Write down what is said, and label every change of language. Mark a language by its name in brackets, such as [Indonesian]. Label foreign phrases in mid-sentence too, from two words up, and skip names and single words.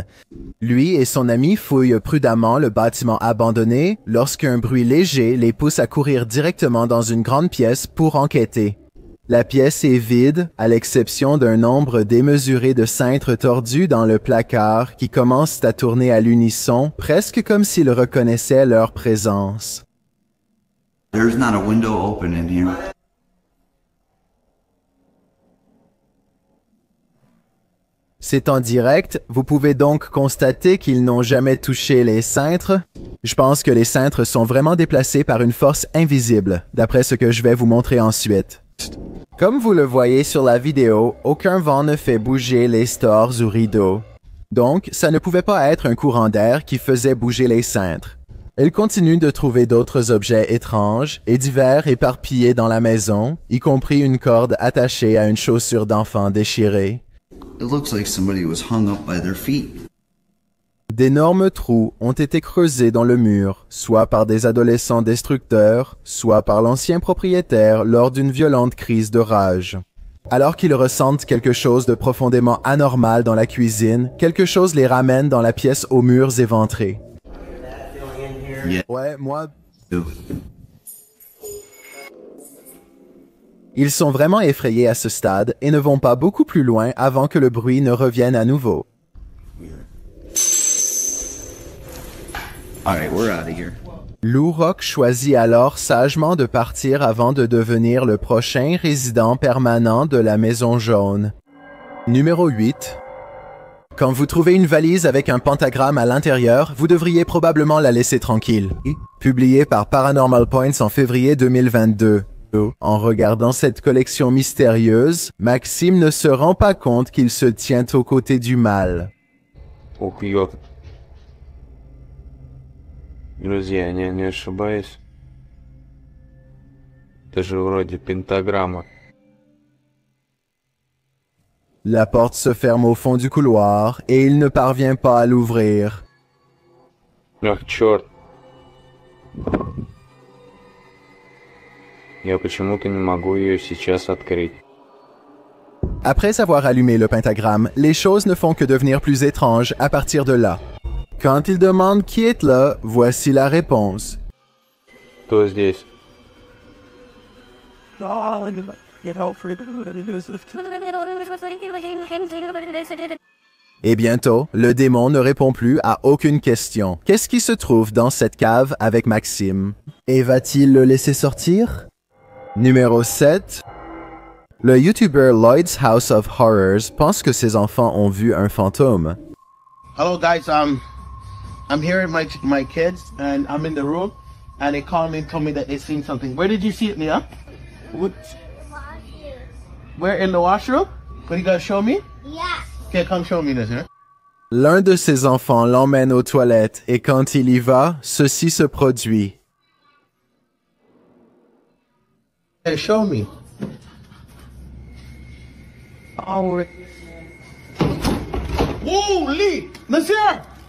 [French] Lui et son ami fouillent prudemment le bâtiment abandonné lorsqu'un bruit léger les pousse à courir directement dans une grande pièce pour enquêter. La pièce est vide, à l'exception d'un nombre démesuré de cintres tordus dans le placard qui commencent à tourner à l'unisson, presque comme s'ils reconnaissaient leur présence. [English] There's not a window open in here. [French] C'est en direct, vous pouvez donc constater qu'ils n'ont jamais touché les cintres. Je pense que les cintres sont vraiment déplacés par une force invisible, d'après ce que je vais vous montrer ensuite. Comme vous le voyez sur la vidéo, aucun vent ne fait bouger les stores ou rideaux. Donc, ça ne pouvait pas être un courant d'air qui faisait bouger les cintres. Elle continue de trouver d'autres objets étranges et divers éparpillés dans la maison, y compris une corde attachée à une chaussure d'enfant déchirée. [English] It looks like somebody was hung up by their feet. [French] D'énormes trous ont été creusés dans le mur, soit par des adolescents destructeurs, soit par l'ancien propriétaire lors d'une violente crise de rage. Alors qu'ils ressentent quelque chose de profondément anormal dans la cuisine, quelque chose les ramène dans la pièce aux murs éventrés. [English] Yeah. [French] Ouais, moi... [English] Too. [French] Ils sont vraiment effrayés à ce stade et ne vont pas beaucoup plus loin avant que le bruit ne revienne à nouveau. [English] Alright, we're out of here. [French] Lou Rock choisit alors sagement de partir avant de devenir le prochain résident permanent de la Maison Jaune. Numéro 8. Quand vous trouvez une valise avec un pentagramme à l'intérieur, vous devriez probablement la laisser tranquille. Publié par Paranormal Points en février 2022. En regardant cette collection mystérieuse, Maxime ne se rend pas compte qu'il se tient aux côtés du mal. [Russian] Друзья, не ошибаюсь. Это же вроде пентаграмма. [French] La porte se ferme au fond du couloir et il ne parvient pas à l'ouvrir. [Russian] Ах, черт. Я почему-то не могу ее сейчас открыть. [French] Après avoir allumé le pentagramme, les choses ne font que devenir plus étranges à partir de là. Quand il demande qui est là, voici la réponse. [Russian] Кто здесь? [French] Et bientôt, le démon ne répond plus à aucune question. Qu'est-ce qui se trouve dans cette cave avec Maxime? Et va-t-il le laisser sortir? Numéro 7. Le YouTuber Lloyd's House of Horrors pense que ses enfants ont vu un fantôme. [English] Hello guys, I'm here with my kids and I'm in the room and they called me and told me that they seen something. Where did you see it, Mia? What? Where, in the washroom? What, you gotta show me? Yeah. Okay, come show me this, huh? [French] L'un de ses enfants l'emmène aux toilettes et quand il y va, ceci se produit. [English] Hey, show me. Oh, holy! Nazir!